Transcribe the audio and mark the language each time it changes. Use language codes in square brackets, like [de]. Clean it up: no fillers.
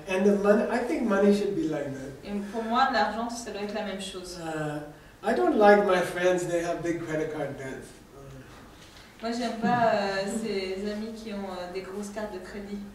[en] And the money, I think money should be like that. [fr] Et pour moi, l'argent, ça doit être la même chose. [en] I don't like my friends, they have big credit card debts. [fr] Moi, j'aime pas ces amis qui ont des grosses cartes de crédit.